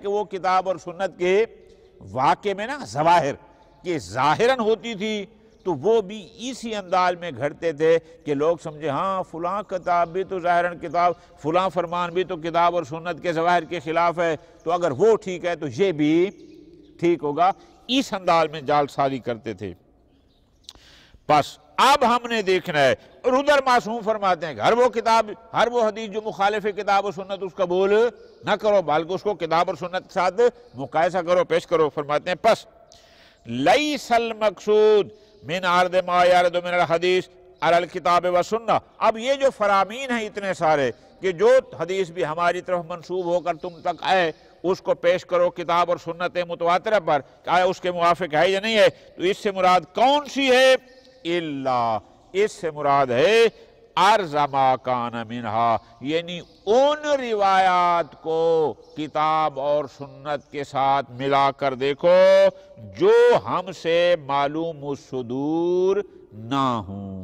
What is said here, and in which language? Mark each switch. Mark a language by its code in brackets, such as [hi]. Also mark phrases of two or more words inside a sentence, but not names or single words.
[ur] کہ وہ کتاب اور سنت کے واقع میں نا ظواہر کہ ظاہراً ہوتی تھی، تو وہ بھی اسی انداز میں گھڑتے تھے کہ لوگ سمجھے ہاں فلاں کتاب بھی تو ظاہراً کتاب، فلاں فرمان بھی تو کتاب اور سنت کے ظواہر کے خلاف ہے، تو اگر وہ ٹھیک ہے تو یہ بھی ٹھیک ہوگا، اس انداز میں جال سازی کرتے تھے۔ بس اب ہم نے دیکھنا ہے، اور ادھر معصوم فرماتے ہیں کہ ہر وہ حدیث جو مخالف کتاب و سنت اس قبول نہ کرو، بلکہ اس کو کتاب اور سنت کے ساتھ مقایسہ کرو، پیش کرو۔ فرماتے ہیں پس [ar] لیس المقصود من عرض ما یرد من الحدیث علی الکتاب و سنہ، [ur] اب یہ جو فرامین ہیں اتنے سارے کہ جو حدیث بھی ہماری طرف منسوب ہو کر تم تک آئے اس کو پیش کرو کتاب اور سنت متواترہ پر کہ آیا اس کے موافق ہے یا نہیں ہے، تو اس سے مراد کون سی ہے؟ اللہ، اس سے مراد ہے [ar] عرض ما کان منہا، [ur] یعنی ان روایات کو کتاب اور سنت کے ساتھ ملا کر دیکھو جو ہم سے معلوم الصدور نہ ہوں۔